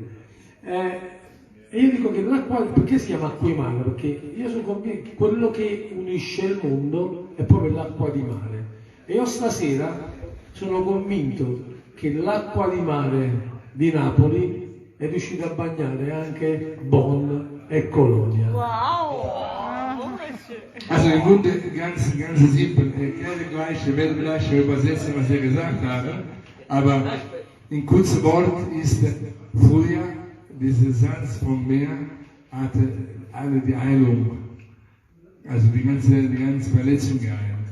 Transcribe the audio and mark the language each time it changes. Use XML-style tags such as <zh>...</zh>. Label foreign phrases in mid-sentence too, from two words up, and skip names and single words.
<it>E io dico che l'acqua, perché si chiama Acquimara? Perché io sono convinto che quello che unisce il mondo è proprio l'acqua di mare. E io stasera sono convinto che l'acqua di mare di Napoli è riuscita a bagnare anche Bonn e Colonia. Wow!</it> <de>Also im Grunde ganz simpel, erkläre gleich, werde gleich übersetzen, was ihr gesagt habt, aber in kurzen Wort ist früher dieser Salz vom Meer hatte alle die Heilung, also die ganze Verletzung geheilt.</de>